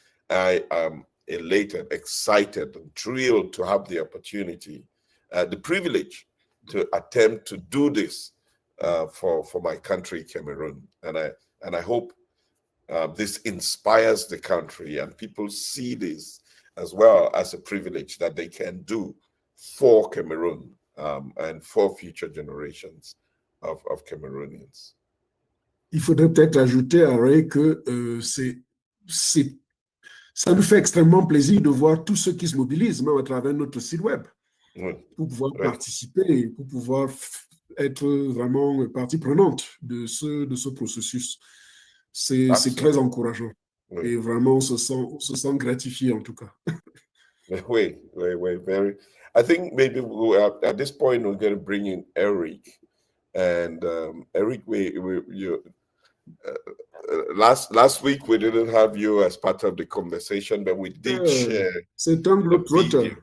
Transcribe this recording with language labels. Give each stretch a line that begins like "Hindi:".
English: So I am elated, excited, and thrilled to have the opportunity, the privilege to attempt to do this for my country, Cameroon. And I hope this inspires the country and people see this as well as a privilege that they can do for Cameroon and for future generations of Cameroonians.
French: Il faudrait peut-être ajouter, Ray, que ça nous fait extrêmement plaisir de voir tous ceux qui se mobilisent, même à travers notre site web, pour pouvoir participer et pour pouvoir être vraiment partie prenante de ce processus. C'est très encourageant. Et vraiment, on se sent gratifié en tout cas.
English: Wait, very. I think maybe at this point we're going to bring in Eric, and Eric, last week we didn't have you as part of the conversation, but we did share
French: C'est un
English: the video.